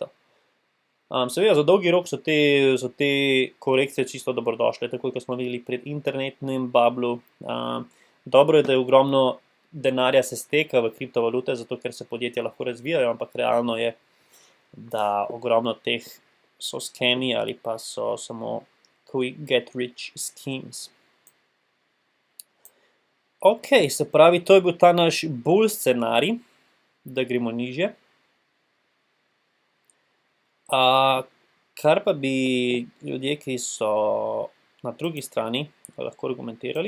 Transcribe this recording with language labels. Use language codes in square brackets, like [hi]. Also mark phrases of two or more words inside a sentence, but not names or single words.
[sl] Seveda, za dolgi rok so te korekcije čisto dobrodošle, tako kot smo videli pred internetnim bublu. Dobro je, da je ogromno denarja se steka v kriptovalute, zato ker se podjetja lahko razvijajo, ampak realno je, da ogromno teh so skemi ali pa so samo [en] quick get rich schemes. [sl] Ok, se pravi, to je bil ta naš bull scenarij, da gremo nižje. Kar pa bi ljudje, ki so na drugi strani, lahko argumentirali.